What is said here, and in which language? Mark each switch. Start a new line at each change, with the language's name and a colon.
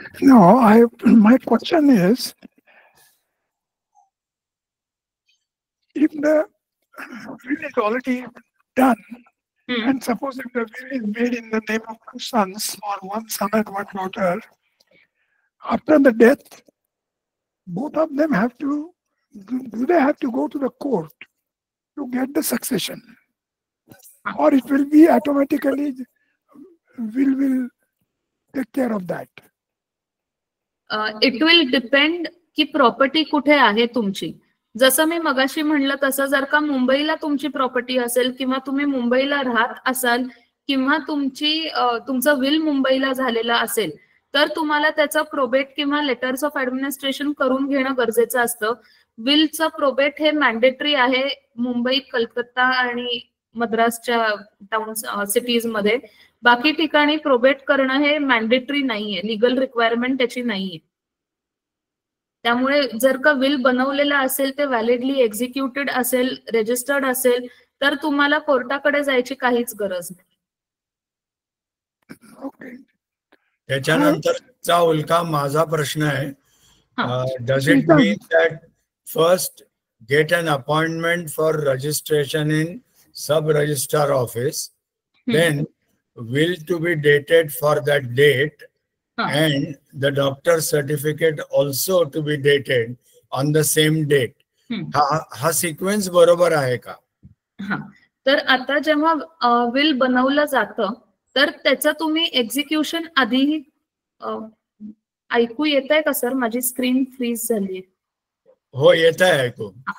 English: No, my question is, if the will is already done, and suppose if the will is made in the name of 2 sons or 1 son and 1 daughter, after the death, both of them do they have to go to the court to get the succession? Or it will be automatically, will take care of that? It will depend
Marathi: की property कुठे आहे तुमची. जसं मी मगाशी म्हणलं तसं जर का मुंबईला तुमची प्रॉपर्टी असेल किंवा तुम्ही मुंबईला राहत असाल किंवा तुमचं विल मुंबईला झालेलं असेल, तर तुम्हाला त्याचा प्रोबेट किंवा लेटर्स ऑफ ऍडमिनिस्ट्रेशन करून घेणं गरजेचं असतं. विलचं प्रोबेट हे मॅन्डेटरी आहे मुंबई, कलकत्ता आणि मद्रासच्या टाउन सिटीज मध्ये. बाकी ठिकाणी प्रोबेट करणं हे मॅन्डेटरी नाहीये, लिगल रिक्वायरमेंट त्याची नाहीये. त्यामुळे जर का विल बनवलेला असेल, ते व्हॅलिडली एक्झिक्युटेड असेल, रजिस्टर्ड असेल, तर तुम्हाला कोर्टाकडे जायची काहीच गरज नाही. त्याच्यानंतरचा उल्का माझा प्रश्न आहे,
English: does it mean that first get an appointment for registration in sub registrar office, then will to be dated for that date
Marathi: हा.
English: and the doctor certificate also to be dated on the same date.
Marathi: हा sequence बरोबर आहे का? हा, तर आता जेव्हा will बनवलं जातं तर त्याचं तुम्ही एक्झिक्युशन आधी ऐकू येत आहे का सर? माझी स्क्रीन फ्रीज झाली. हो, येत आहे ऐकू.